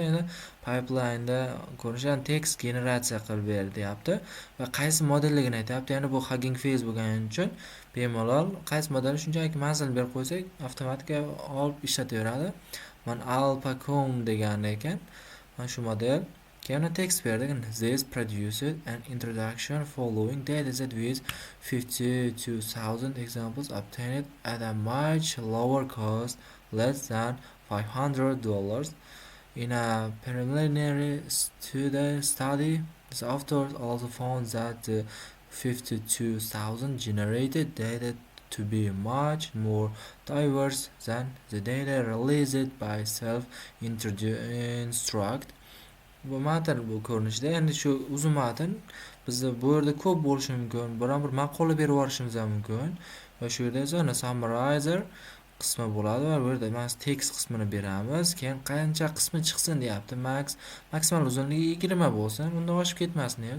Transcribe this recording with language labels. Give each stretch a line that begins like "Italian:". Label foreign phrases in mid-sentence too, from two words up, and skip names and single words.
Uzbek: Endi pipelineda ko'rinishidan tekst generatsiya qilib ber deyapti va qaysi modelligini aytyapti. Ya'ni bu Hugging Face bo'lgani uchun bemalol qaysi modelni shunchaki manzilni berib qo'ysak, avtomatik olib ishlataveradi. Mana Alpacom degan ekan. Mana shu model. Keyin text berdik.
English: This produced an introduction following dataset with 52,000 examples obtained at a much lower cost, less than $500. In a preliminary study, the authors also found that the 52,000 generated data to be much more diverse than the data released by self-instruct.
Uzbek: Bu matn bu ko'rinishda. Endi shu uzun matn bizda bu yerda ko'p bo'lishi mumkin. Biron bir maqola berib yuborishimiz ham mumkin. Va shu yerda esa summarizer qismi bo'ladi va bu yerda mas text qismini beramiz. Keyin qancha qismi chiqsin deyapti. Maksimal uzunligi 20 bo'lsin, undan oshib ketmasin deymiz.